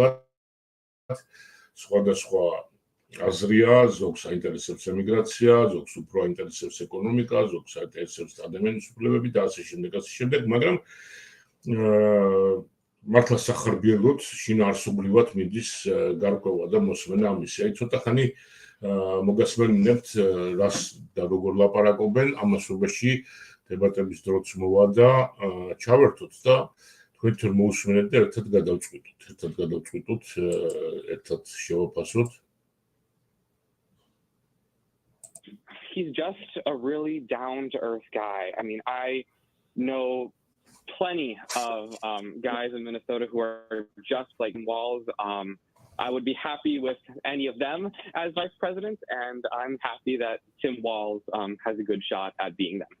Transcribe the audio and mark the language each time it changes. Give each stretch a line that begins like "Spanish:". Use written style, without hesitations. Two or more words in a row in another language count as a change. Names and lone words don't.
Georgian: სხვადასხვა აზრია, ზოგს აინტერესებს ემიგრაცია, ზოგს უფრო აინტერესებს ეკონომიკა, ზოგს აინტერესებს ადამიანის უფლებები და ასე შემდეგ, მაგრამ მართლა სახარბიელოდ შინაარსობრივად მიდის გარკვევა და მოსმენა ამისი. აი ცოტა ხანი მოგასმენინებთ, რას და როგორ ლაპარაკობენ, ამასობაში დებატების დროც მოვა და ჩავერთოთ და თქვენ თვითონ მოусმენთ და ერთად გადავწყვიტოთ, ერთად შევაფასოთ.
English: He's just a really down-to-earth guy. I mean, I know plenty of guys in Minnesota who are just like Walz. I would be happy with any of them as vice president, and I'm happy that Tim Walz has a good shot at being them.